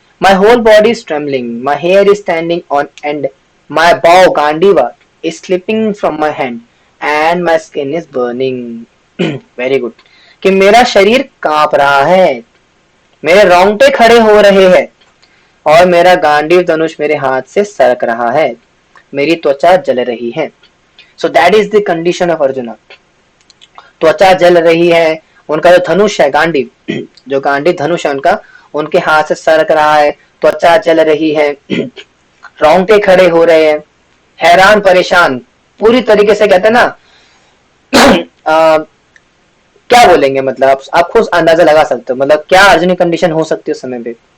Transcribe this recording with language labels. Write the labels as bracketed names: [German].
[English] My whole body is trembling, my hair is standing on end, my bow Gandiva is slipping from my hand and my skin is burning. Very good. [Hindi] कि मेरा शरीर कांप रहा है, मेरे रोंगटे खड़े हो रहे हैं और मेरा गांडीव धनुष मेरे हाथ से सरक रहा है, मेरी त्वचा जल रही है। [English] So that is the condition of Arjuna. [Hindi] त्वचा जल रही है, उनका जो धनुष है गांडीव, जो गांडीव धनुष है उनका, उनके हाथ से सरक रहा है, त्वचा जल रही है, रोंगटे खड़े हो रहे हैं, हैरान परेशान पूरी तरीके से, कहते हैं ना क्या बोलेंगे, मतलब आप खुद अंदाजा लगा सकते हो मतलब क्या अर्जुन की कंडीशन हो सकती है उस समय पे।